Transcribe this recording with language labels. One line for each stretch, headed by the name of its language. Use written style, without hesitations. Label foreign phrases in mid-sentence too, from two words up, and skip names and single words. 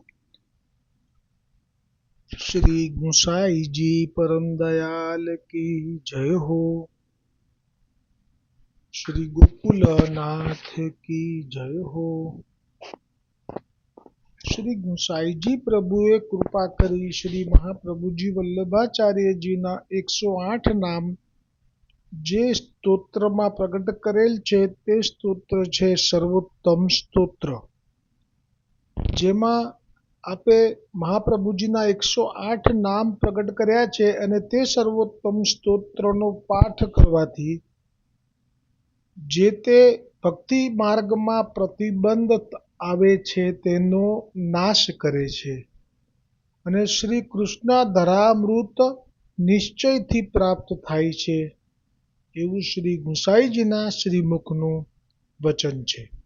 Hindi: श्री गुसाई जी परम दयाल की जय हो। श्री गोकुलनाथ की जय हो।
Gujarati: શ્રી ગુસાઈ જી પ્રભુએ કૃપા કરી શ્રી મહાપ્રભુજી વલ્લભાચાર્યજીના 108 નામ જે સ્તોત્રમાં પ્રગટ કરેલ છે તે સ્તોત્ર છે સર્વોત્તમ સ્તોત્ર, જેમાં આપે મહાપ્રભુજીના 108 નામ પ્રગટ કર્યા છે અને તે સર્વોત્તમ સ્તોત્રનો પાઠ કરવાથી જે તે ભક્તિ માર્ગમાં પ્રતિબંધ આવે છે તેનો નાશ કરે છે અને શ્રી કૃષ્ણ ધરામૃત નિશ્ચયથી પ્રાપ્ત થાય છે, એવું શ્રી ગુસાઈજીના શ્રીમુખનું વચન છે.